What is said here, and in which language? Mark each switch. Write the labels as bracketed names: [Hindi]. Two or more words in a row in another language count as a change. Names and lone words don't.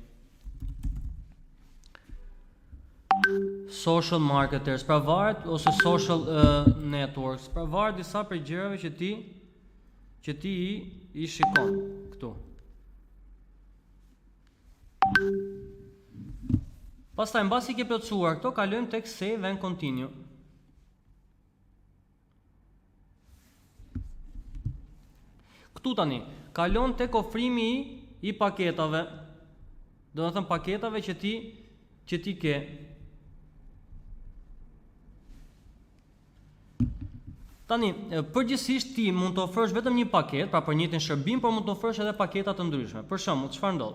[English] Social marketers, [Albanian] pra varet ose [English] social networks, [Albanian] pra varet disa prej gjërave që ti i shikon këtu. Pastaj mbasi ke plotësuar këto, kalojmë tek [English] save and continue. [Albanian] Këtu tani kalon tek ofrimi i paketave. Do të thënë paketave që ti ke. Tani, përgjithsisht ti mund të ofrosh vetëm një paket, pra për njëjtin shërbim, por mund të ofrosh edhe paketa të ndryshme. Për shembull, çfarë ndodh?